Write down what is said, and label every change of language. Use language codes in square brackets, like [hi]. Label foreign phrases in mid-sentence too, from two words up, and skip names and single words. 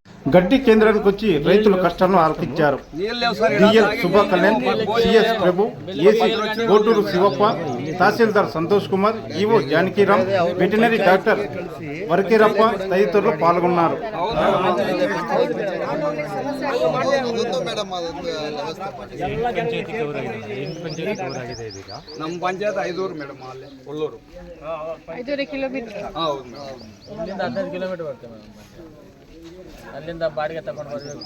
[te] గడ్డి కేంద్రానికి వచ్చి రైతుల కష్టాలను ఆలకించారు. డిఎల్ శుభ కళ్యాణ్, సిఎస్ ప్రభు, ఏసీ కోటూరు శివప్ప, తహసీల్దార్ సంతోష్ కుమార్, ఈవో జానకీరామ్, వెటనరీ డాక్టర్ వరకీరప్ప తదితరులు పాల్గొన్నారు. [kn] ನಮ್ಮ ಪಂಚಾಯತ್ 5 ಮೇಡಮ್ ಅಲ್ಲಿ ಒಳ್ಳೂರು 5 ಕಿಲೋಮೀಟರ್. ಇಲ್ಲಿಂದ 15 ಕಿಲೋಮೀಟರ್ ಬರುತ್ತೆ ಮೇಡಮ್. ಅಲ್ಲಿಂದ ಬಾಡಿಗೆ ತಗೊಂಡು ಬರಬೇಕು.